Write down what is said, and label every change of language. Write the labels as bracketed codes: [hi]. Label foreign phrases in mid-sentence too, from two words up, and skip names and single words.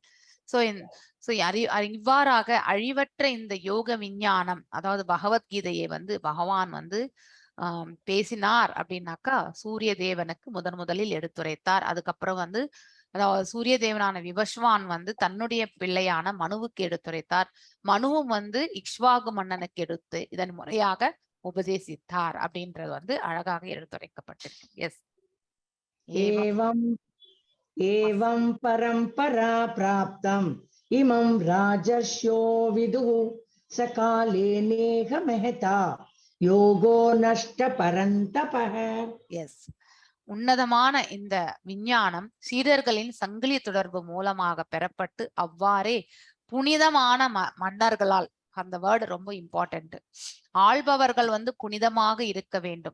[ta] சோ இவ்வாறாக அழிவற்ற இந்த யோக விஞ்ஞானம், அதாவது பகவத்கீதையை வந்து பகவான் வந்து பேசினார் அப்படின்னாக்கா சூரிய தேவனுக்கு முதலில் எடுத்துரைத்தார். அதுக்கப்புறம் வந்து அதாவது சூரிய தேவனான விவஸ்வான் வந்து தன்னுடைய பிள்ளையான மனுவுக்கு எடுத்துரைத்தார். மனுவும் வந்து இக்ஷ்வாகு மன்னனுக்கு எடுத்து இதன் முறையாக உபதேசித்தார் அப்படின்றது வந்து அழகாக எடுத்துரைக்கப்பட்டிருக்கு. எஸ், [sa] एवं परंपरा प्राप्तम् इमं राजर्ष्यो विदुः सकाले नेह महता योगो नष्ट परन्तपः. [ta] எஸ், உன்னதமான இந்த விஞ்ஞானம் சீடர்களின் சங்கிலி தொடர்பு மூலமாக பெறப்பட்டு அவ்வாறே புனிதமான மன்னர்களால், அந்த வேர்டு ரொம்ப இம்பார்ட்டன்ட், ஆள்பவர்கள் வந்து புனிதமாக இருக்க வேண்டும்.